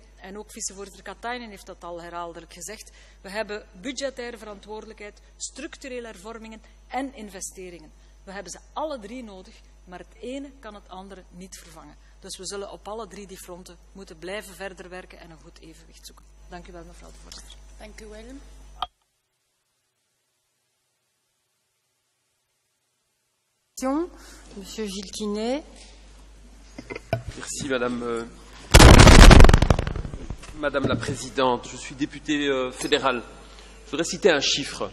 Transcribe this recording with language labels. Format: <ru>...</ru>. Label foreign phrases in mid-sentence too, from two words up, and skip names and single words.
<nl>En ook vicevoorzitter Katainen heeft dat al herhaaldelijk gezegd. We hebben budgettaire verantwoordelijkheid, structurele hervormingen en investeringen. We hebben ze alle drie nodig, maar het ene kan het andere niet vervangen. Dus we zullen op alle drie die fronten moeten blijven verder werken en een goed evenwicht zoeken. Dank u wel, mevrouw de voorzitter. Dank u wel.</nl> <fr>Monsieur Jyrki Katainen. Merci Madame la Présidente. Je suis député fédéral. Je voudrais citer un chiffre.</fr>